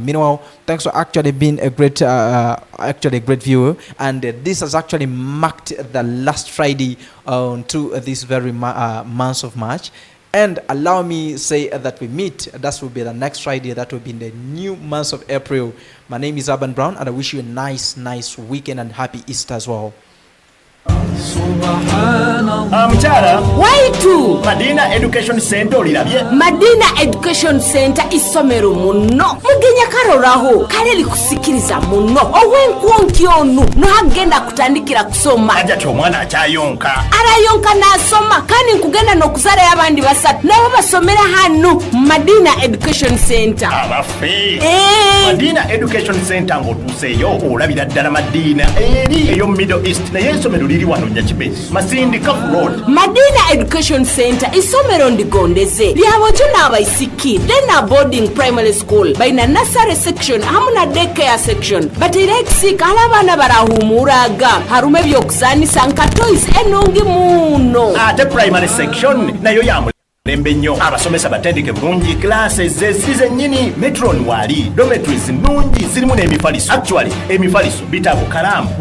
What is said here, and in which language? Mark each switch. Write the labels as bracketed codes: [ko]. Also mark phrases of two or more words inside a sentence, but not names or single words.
[en] Meanwhile, thanks for actually being a great viewer, and this has actually marked the last Friday to this very month of March. And allow me say that we meet. That will be the next Friday. That will be in the new month of April. My name is Aban Brown, and I wish you a nice weekend and happy Easter as well. [lg] Mukyala, [nyo] waitu [lg] Madina Education Center olirabye? [nyo] Madina Education Center isomero muno mugenya karoraho kale likusikiriza muno owenkwonki onu nohagenda kutandikira kusoma Ajja ti omwana akyayonka. arayonka nasoma kandi nkugenda n'okuzala y'abandi basatu nabo basomera hano Madina Education Center. [lg] Abaffe. Madina Education Center ng'otuuseeyo olabira ddala Madina eri ey'omu Middle East, naye essomero liri wano Nyakibe, Masindi Kafu Road. [nyo] Madina Education Center isomero ndigondeze lyabojo n'abaisiki na [en] boarding primary school [nyo] baina [en] nursery section [nyo] hamu na [en] daycare section [nyo] batera ekisika abaana barahumuraga harume byokuzanisa nka toys enungi muno. [lg] Ate [en] primary section [lg] nayo yamulembe nnyo, abasomesa batendeke bulungi, classes ziri zennyini, metron waali, dormitories nnungi zirimu n'emifaliso. Actually emifaliso bitabo, kalaamu